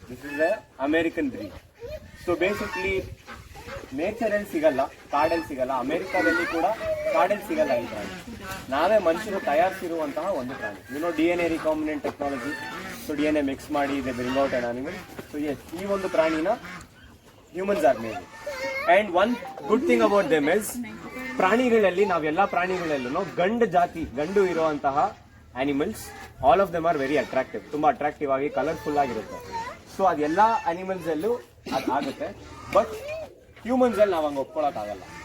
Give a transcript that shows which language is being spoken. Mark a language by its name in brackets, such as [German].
[English] This is a American breed. [Kannada] So basically ನೇಚರಲ್ಲಿ ಸಿಗಲ್ಲ, ಕಾಡಲ್ಲಿ ಸಿಗಲ್ಲ. ಅಮೆರಿಕಾದಲ್ಲಿ ಕೂಡ ಕಾಡಲ್ಲಿ ಸಿಗಲ್ಲ ಈ ಪ್ರಾಣಿ. ನಾವೇ ಮನುಷ್ಯರು ತಯಾರಿಸಿರುವಂತಹ ಒಂದು ಪ್ರಾಣಿ. DNA recombinant technology. So DNA mix ಮಾಡಿ [English] They bring out an animal. So yes, [Kannada] ಈ ಒಂದು ಪ್ರಾಣಿನ [English] humans are made. And one good thing about them is [Kannada] ಪ್ರಾಣಿಗಳಲ್ಲಿ ನಾವೆಲ್ಲ ಪ್ರಾಣಿಗಳಲ್ಲೂ ಗಂಡು ಇರುವಂತಹ animals [English] all of them are very attractive, [Kannada] ತುಂಬಾ ಅಟ್ರಾಕ್ಟಿವ್ ಆಗಿ colourful ಆಗಿರುತ್ತೆ. ಸೊ ಅದೆಲ್ಲ ಅನಿಮಲ್ಸ್ ಅಲ್ಲೂ ಆಗುತ್ತೆ. ಬಟ್ ಹ್ಯೂಮನ್ಸ್ ಅಲ್ಲಿ ನಾವು ಹಂಗೆ ಒಪ್ಕೊಳಕ್ಕಾಗಲ್ಲ.